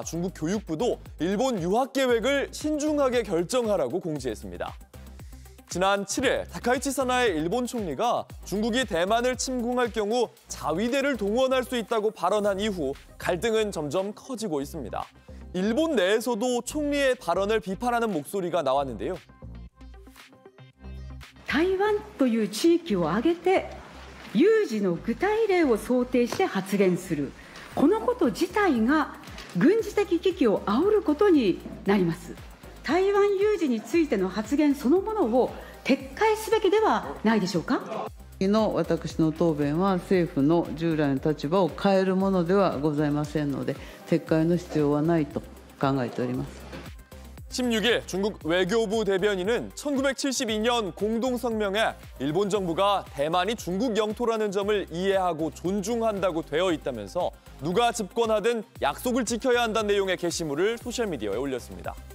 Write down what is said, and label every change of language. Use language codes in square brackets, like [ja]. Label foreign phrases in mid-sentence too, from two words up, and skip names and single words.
[ko] 중국 교육부도 일본 유학 계획을 신중하게 결정하라고 공지했습니다. 지난 7일 다카이치 사나의 일본 총리가 중국이 대만을 침공할 경우 자위대를 동원할 수 있다고 발언한 이후 갈등은 점점 커지고 있습니다. 일본 내에서도 총리의 발언을 비판하는 목소리가 나왔는데요. [ja] 台湾という地域を挙げて有事の具体例を想定して発言するこのこと自体が軍事的危機を煽ることになります。台湾有事についての発言そのものを撤回すべきではないでしょうか。私の答弁は政府の従来の立場を変えるものではございませんので撤回の必要はないと考えております。 [ko] 16일 중국 외교부 대변인은 1972년 공동성명에 일본 정부가 대만이 중국 영토라는 점을 이해하고 존중한다고 되어 있다면서 누가 집권하든 약속을 지켜야 한다는 내용의 게시물을 소셜미디어에 올렸습니다.